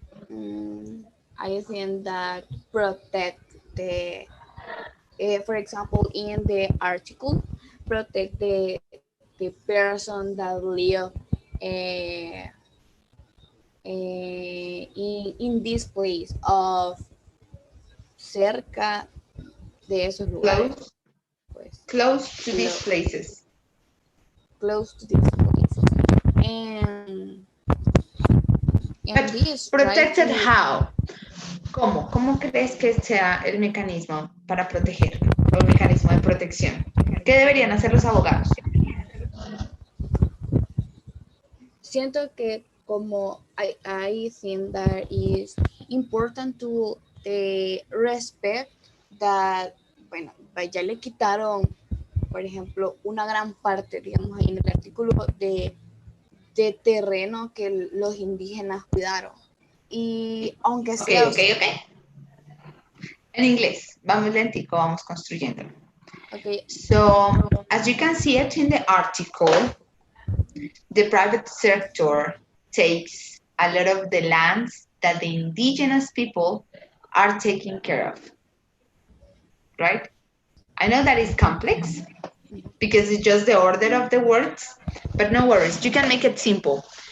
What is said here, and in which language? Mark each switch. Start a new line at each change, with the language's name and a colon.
English: um, I think that protect the for example in the article, protect the person that live uh, in this place of cerca de esos lugares, Close, pues close to these close, places. close to these places, and But this try protected to how? ¿Cómo?
Spanish: ¿Cómo crees que sea el mecanismo para proteger o el mecanismo de protección? ¿Qué deberían hacer los abogados? siento que como I think that is important to respect that, bueno, ya le quitaron, por ejemplo, una gran parte, digamos, ahí en el artículo de terreno que los indígenas cuidaron. Y aunque sea, Ok. En inglés, vamos lentico, vamos construyendo. okay,
English: So, as you can see it in the article, the private sector takes a lot of the lands that the indigenous people are taking care of, right? I know that is complex because it's just the order of the words, but no worries, you can make it simple.